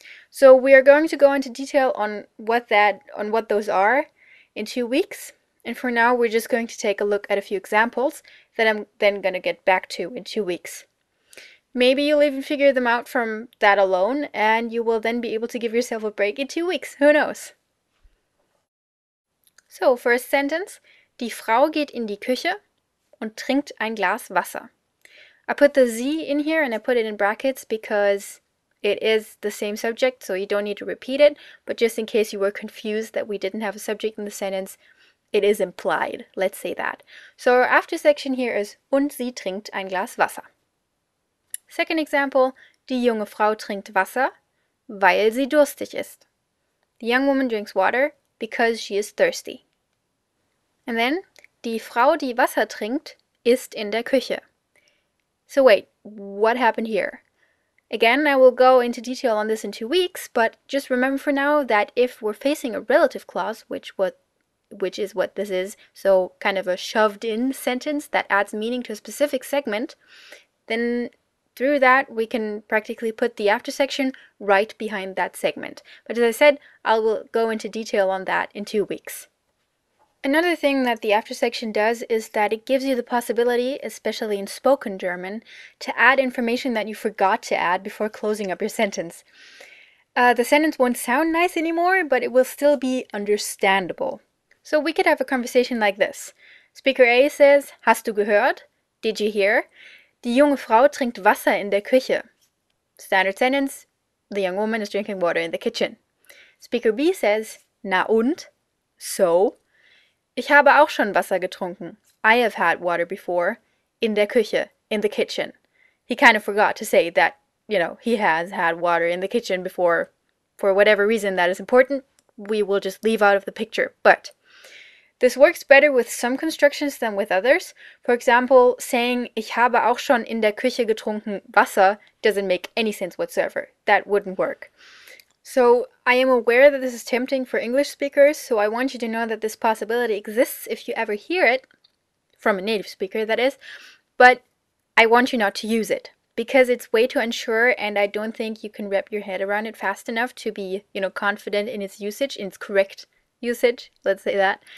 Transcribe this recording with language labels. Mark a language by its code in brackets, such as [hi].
[en] So we are going to go into detail on what those are in 2 weeks. And for now, we're just going to take a look at a few examples that I'm then going to get back to in 2 weeks. Maybe you'll even figure them out from that alone, and you will then be able to give yourself a break in 2 weeks. Who knows? So, first sentence. [de] Die Frau geht in die Küche und trinkt ein Glas Wasser. [en] I put the Sie in here and I put it in brackets because it is the same subject, so you don't need to repeat it, but just in case you were confused that we didn't have a subject in the sentence, it is implied. Let's say that. So our after section here is [de] und sie trinkt ein Glas Wasser. [en] Second example, [de] die junge Frau trinkt Wasser, weil sie durstig ist. [en] The young woman drinks water because she is thirsty. And then, [de] die Frau, die Wasser trinkt, ist in der Küche. [en] So wait, what happened here? Again, I will go into detail on this in 2 weeks, but just remember for now that if we're facing a relative clause, which which is what this is, so kind of a shoved-in sentence that adds meaning to a specific segment, then through that we can practically put the after section right behind that segment. But as I said, I will go into detail on that in 2 weeks. Another thing that the after section does is that it gives you the possibility, especially in spoken German, to add information that you forgot to add before closing up your sentence. The sentence won't sound nice anymore, but it will still be understandable. So we could have a conversation like this. Speaker A says, [de] "Hast du gehört?" [en] Did you hear? [de] Die junge Frau trinkt Wasser in der Küche. [en] Standard sentence, the young woman is drinking water in the kitchen. Speaker B says, [de] "Na und?" [en] So? [de] Ich habe auch schon Wasser getrunken. [en] I have had water before. [de] In der Küche, [en] in the kitchen. He kind of forgot to say that, he has had water in the kitchen before. For whatever reason that is important, we will just leave out of the picture. But this works better with some constructions than with others. For example, saying [de] ich habe auch schon in der Küche getrunken Wasser [en] doesn't make any sense whatsoever. That wouldn't work. So I am aware that this is tempting for English speakers, so I want you to know that this possibility exists if you ever hear it, from a native speaker that is, but I want you not to use it, because it's way too unsure and I don't think you can wrap your head around it fast enough to be, confident in its usage, in its correct usage, let's say that.